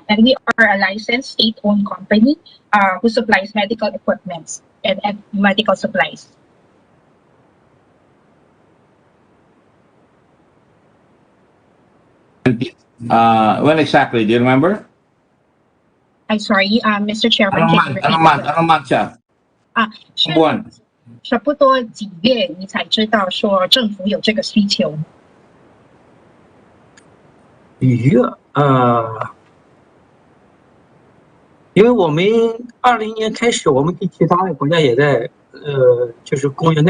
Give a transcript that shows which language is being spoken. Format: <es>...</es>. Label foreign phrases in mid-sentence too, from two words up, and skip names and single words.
<en>And we are a licensed state-owned company who supplies medical equipment and medical supplies. When exactly? Do you remember? I'm sorry, Mr. Chairman.</en> <tl>Anong month siya? buwan?</tl> <zh>差不多几月你才知道说政府有这个需求？因为我们20年开始，我们跟其他的国家也在就是供应。</zh>